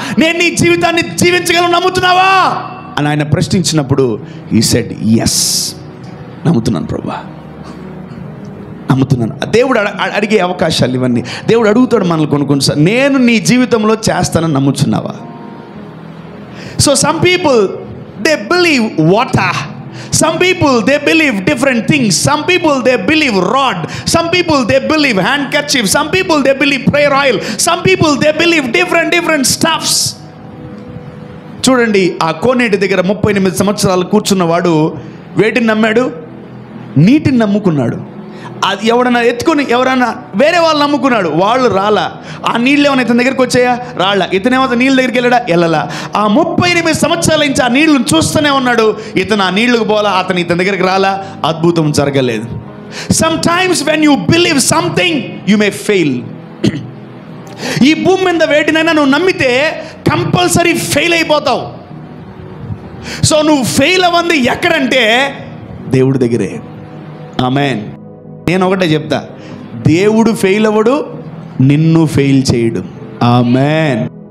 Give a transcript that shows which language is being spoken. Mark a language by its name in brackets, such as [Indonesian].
[Telugu] నేను నీ జీవితాన్ని జీవించగలను నమ్ముతున్నావా అని ఆయన ప్రశ్నించినప్పుడు [English] he said yes, [Telugu] నమ్ముతున్నాను ప్రభా, నమ్ముతున్నాను. దేవుడు అడిగే అవకాశాలు ఇవన్నీ. దేవుడు అడుగుతాడు మనల్ని కొనుక్కొని, నేను నీ జీవితంలో చేస్తానని నమ్ముతున్నావా? [English] So some people they believe water, Some people, they believe different things. Some people, they believe rod. Some people, they believe handkerchief. Some people, they believe prayer oil. Some people, they believe different stuffs. [Telugu] చూడండి, ఆ కోనేటి దగ్గర 38 సంవత్సరాలు కూర్చున్నవాడు వేటిని నమ్మాడు? నీటిని నమ్ముకున్నాడు. అది ఎవడన్నా ఎత్తుకొని ఎవరన్నా వేరే వాళ్ళు నమ్ముకున్నాడు, వాళ్ళు రాలా. ఆ నీళ్ళు ఏమైనా ఇతని దగ్గరికి వచ్చాయా? రాళ్ళ. ఇతనేమో నీళ్ళ దగ్గరికి వెళ్ళలా. ఆ 38 సంవత్సరాల నుంచి ఆ నీళ్లను చూస్తూనే ఉన్నాడు. ఇతను ఆ నీళ్లకు పోలా, ఇతని దగ్గరికి రాలా. అద్భుతం జరగలేదు. [English] Sometimes when you believe something, you may fail. [Telugu] ఈ భూమి మీద వేటినైనా నువ్వు నమ్మితే కంపల్సరీ ఫెయిల్ అయిపోతావు. సో నువ్వు ఫెయిల్ అవ్వంది ఎక్కడంటే దేవుడి దగ్గరే. ఆమేన్. నేను ఒకటే చెప్తా, దేవుడు ఫెయిల్ అవ్వడు, నిన్ను ఫెయిల్ చేయడు. ఆమేన్.